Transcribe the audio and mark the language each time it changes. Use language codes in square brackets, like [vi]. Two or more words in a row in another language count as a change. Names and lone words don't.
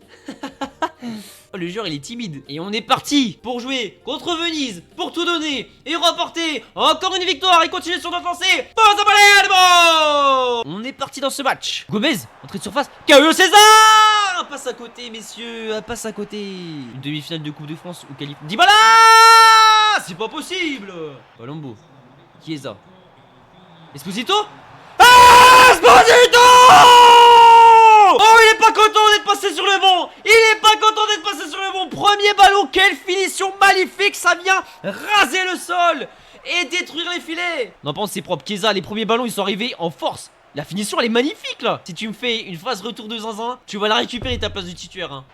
[fr] Oh, le joueur il est timide. Et on est parti pour jouer contre Venise, pour tout donner et remporter encore une victoire et continuer sur notre lancée. On est parti dans ce match. Gomez, entrée de surface. Caio César. Un passe à côté, messieurs. Un passe à côté. Une demi-finale de Coupe de France ou qualif. Dybala. C'est pas possible. Palombo. Chiesa. Esposito. Esposito. Oh, il est pas content d'être passé sur le bon. Premier ballon, quelle finition magnifique. Ça vient raser le sol et détruire les filets. Non, pense c'est propre. Chiesa, les premiers ballons, ils sont arrivés en force. La finition, elle est magnifique, là. Si tu me fais une phase retour de zinzin, tu vas la récupérer ta place de titulaire, hein.